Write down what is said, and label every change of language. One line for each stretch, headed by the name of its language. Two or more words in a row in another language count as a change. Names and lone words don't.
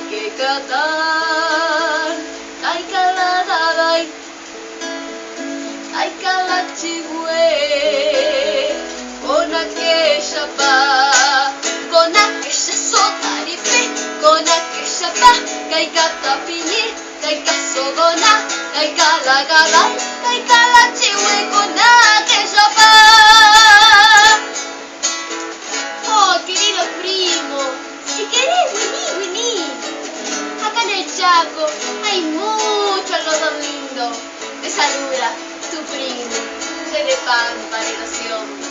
Toba: katan ai kaladai ai kalachiwe kona ke shapa kona ke sotaripe kona ke shapa kai katapini kai kasogona kai kalagabai kai kalachiwe kona ke shapa.
Spanish: Oh, querido primo, si querés vení. Acá en el Chaco hay mucho algodón lindo. Te saluda tu primo, de Pampa de Ilusión.